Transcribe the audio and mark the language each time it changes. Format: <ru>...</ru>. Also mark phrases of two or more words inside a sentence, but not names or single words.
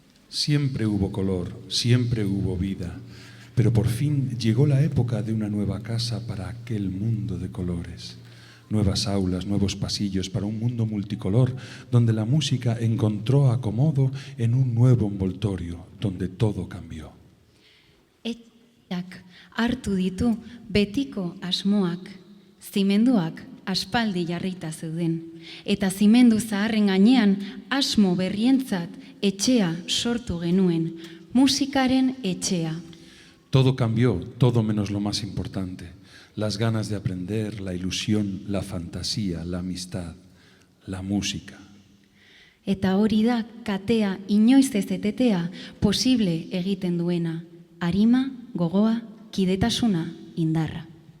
<es>Siempre hubo color, siempre hubo vida, pero por fin llegó la época de una nueva casa para aquel mundo de colores. Nuevas aulas, nuevos pasillos para un mundo multicolor, donde la música encontró acomodo en un nuevo envoltorio, donde todo cambió.</es> <eu>Etxeak hartu ditu betiko asmoak, zimenduak aspaldi jarrita zeuden, eta zimendu zaharren gainean asmo berrientzat etxea sortu genuen, musikaren etxea.</eu> <es>Todo cambió, todo menos lo más importante. Las ganas de aprender, la ilusión, la fantasía, la amistad, la música.</es> <eu>Eta hori da katea inoiz ez etetea posible egiten duena. Arima, gogoa, kidetasuna, indarra.</eu>